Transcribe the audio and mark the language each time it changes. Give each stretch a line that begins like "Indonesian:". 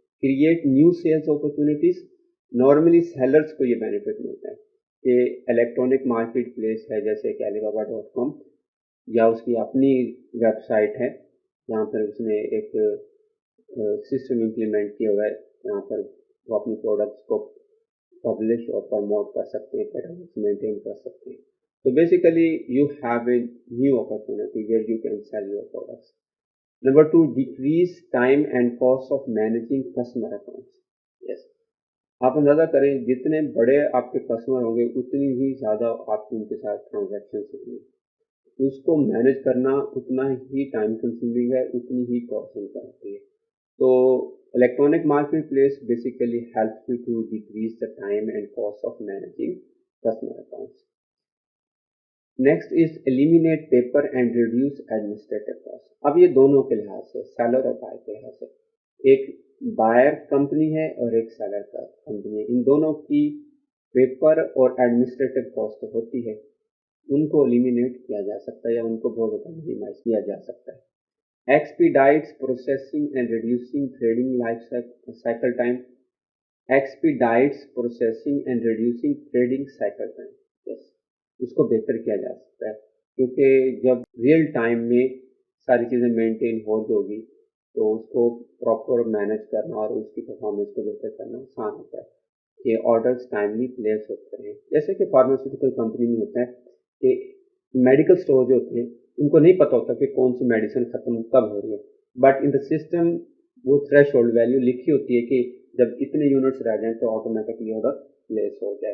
English: create new sales opportunities,
Urdu: normally sellers کو یہ benefit ملتا ہے کہ الیکٹرانک مارکیٹ پلیس ہے جیسے کہ alibaba.com یا اس کی اپنی ویب سائٹ ہے جہاں پر اس نے ایک سسٹم امپلیمنٹ کیا ہوا ہے، یہاں پر وہ اپنی پروڈکٹس کو پبلش اور پروموٹ کر سکتے ہیں، کیٹاگریز مینٹین کر سکتے ہیں.
English: تو basically you have a new opportunity where you can sell your products. Number 2، decrease time and cost of managing customer accounts.
Urdu: یس، آپ اندازہ کریں جتنے بڑے آپ کے کسٹمر ہوں گے اتنی ہی زیادہ آپ کی ان کے ساتھ ٹرانزیکشنس ہوں گی، اس کو مینیج کرنا اتنا ہی ٹائم کنزیومنگ ہے، اتنی ہی کاسٹنگ کرتی ہے.
English: تو electronic marketplace basically helps you to decrease the time and cost of managing customer accounts. Next is eliminate paper and reduce administrative costs.
Urdu: اب یہ دونوں کے لحاظ سے، سیلر اور بائر کے لحاظ سے، ایک بائر کمپنی ہے اور ایک سیلر کا کمپنی ہے، ان دونوں کی پیپر اور ایڈمنسٹریٹو کاسٹ ہوتی ہے، ان کو ایلیمینیٹ کیا جا سکتا ہے یا ان کو بہت زیادہ مینیمائز کیا جا سکتا ہے.
English: Expedites processing and reducing trading life cycle time. Expedites processing and reducing trading cycle time.
Urdu: Yes, اس کو بہتر کیا جا سکتا ہے کیونکہ جب ریئل ٹائم میں ساری چیزیں مینٹین ہو جائے گی تو اس کو پراپر مینیج کرنا اور اس کی پرفارمنس کو بہتر کرنا آسان ہوتا ہے کہ آرڈرس ٹائملی پلیس ہوتے ہیں. جیسے کہ فارماسیوٹیکل کمپنی میں ہوتا ہے کہ میڈیکل اسٹور جو ہوتے ہیں ان کو نہیں پتہ ہوتا کہ کون سی میڈیسن ختم کب ہو رہی ہے،
English: but in the system
Urdu: وہ تھریش ہولڈ ویلیو لکھی ہوتی ہے کہ جب اتنے یونٹس رہ جائیں تو آٹومیٹکلی آرڈر پلیس ہو جائے.